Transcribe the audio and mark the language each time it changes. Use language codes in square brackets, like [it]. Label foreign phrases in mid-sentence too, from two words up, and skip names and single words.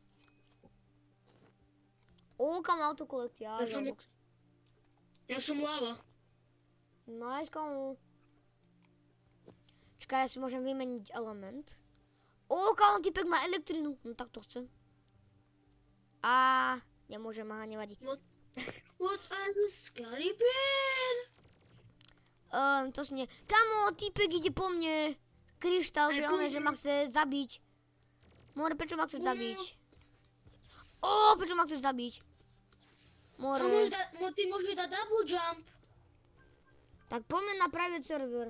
[sk] Kamo, autokolekcia. Ja som lava. Nice, kamo. Čakaj, ja si môžem vymeniť element. Kamo, typek má elektrinu. No tak to chcem. Nemôžem, nevadí. [en] What are you, scary bear? [sk] To nie. Kamo, týpek ide po mne. Kryštál, že ma chce zabiť. More, prečo ma chceš zabiť? Prečo ma chceš zabiť? More. Ty môžeš dať [en] double jump. [sk] Tak poďme na [en] private server.